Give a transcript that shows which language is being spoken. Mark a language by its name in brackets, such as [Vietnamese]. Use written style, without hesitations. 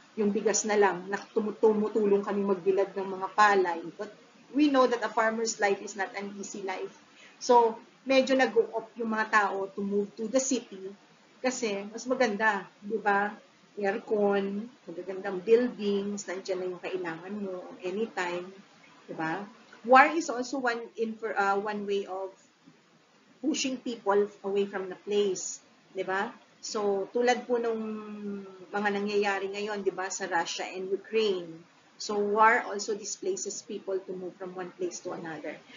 [Filipino] Yung bigas na lang, tumutulong kami magbilad ng mga palay. [English] But we know that a farmer's life is not an easy life. [Filipino] So, medyo nag-o-opt yung mga tao [English] to move to the city [Filipino] kasi mas maganda, di ba? Aircon, magagandang buildings, nandiyan na yung kailangan mo anytime, di ba? [English] War is also one way of pushing people away from the place, [Filipino] di ba? So, tulad po nung mga nangyayari ngayon, di ba, sa Russia and Ukraine. [English] So, war also displaces people to move from one place to another.